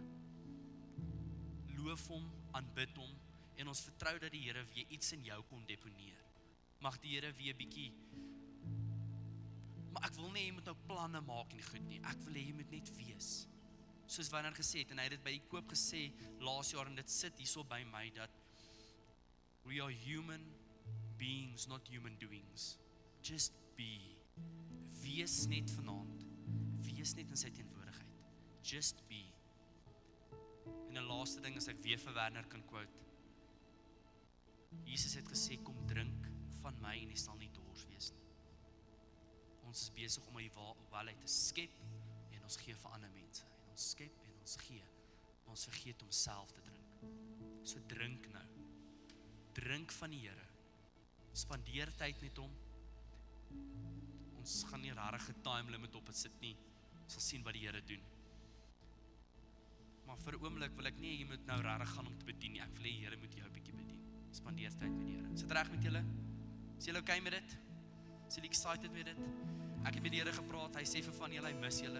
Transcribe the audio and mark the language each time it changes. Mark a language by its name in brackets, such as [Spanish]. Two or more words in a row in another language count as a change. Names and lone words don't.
[Afrikaans] Loof hom, aanbid hom en ons vertrou dat die Here weer iets in jou kon deponeer. Mag die Here weer bietjie, maar ek wil nie jy moet nou planne maak en goed nie, ek wil jy moet net wees. Soos Wanneer gesê het, en hy het dit by die koop gesê laas jaar en dit sit hierso by my, dat [English] we are human beings, not human doings. Just be. [Afrikaans] Wees net vanaand. Wees net in sy teenwoordigheid. [English] Just be. [Afrikaans] En 'n laaste ding as ek weer vir Werner kan quote. Jesus het gesê, kom drink van my en jy sal nie dors wees nie. Ons is besig om die waarheid te skep en ons gee vir ander mense. En ons skep en ons gee. Maar ons vergeet om self te drink. So drink nou. Drink van die Here. Spandeer tyd met hom. Ons gaan nie regtig 'n [English] time limit [Afrikaans] op het sit nie. Ons sal sien wat die Here doen. Maar vir 'n oomblik wil ek nie jy moet nou regtig gaan om te bedien nie. Ek wil hê die Here moet jou 'n bietjie bedien. Spandeer tyd met die Here. Is dit reg met julle? Is julle okay met dit? Is julle excited met dit? Ek het met die Here gepraat. Hy sê vir van julle, hy mis julle.